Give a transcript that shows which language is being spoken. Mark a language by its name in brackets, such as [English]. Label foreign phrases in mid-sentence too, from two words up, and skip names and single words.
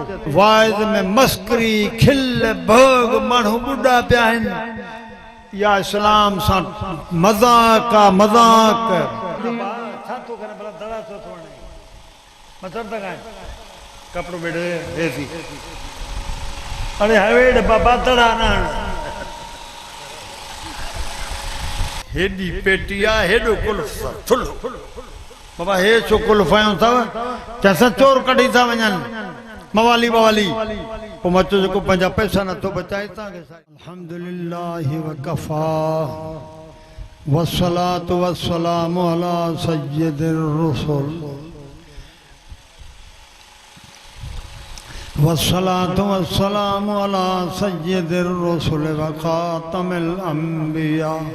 [Sindhi] वाइज़ में मस्करी खिल भोग माण्हू ॿुढा पिया आहिनि या इस्लाम सां मज़ाक आहे मज़ाक। छा थो करे भला दड़ा थो वणे मचर था खाए कपिड़ो बेड़े हेसी अरे हवेड़ बाबा दड़ा न हेडी पेटिया हेडो कुल्फ थुलो बाबा हे छो कुल्फायूं अथव चैसा चोर कढी था वञनि मवाली बवाली पोइ मचो जेको पंहिंजा पैसा नथो बचाए तव्हांखे। [Arabic] الحمد لله وكفى والصلاة والسلام على سيد الرسل والصلاة والسلام على سيد الرسل وخاتم الأنبياء.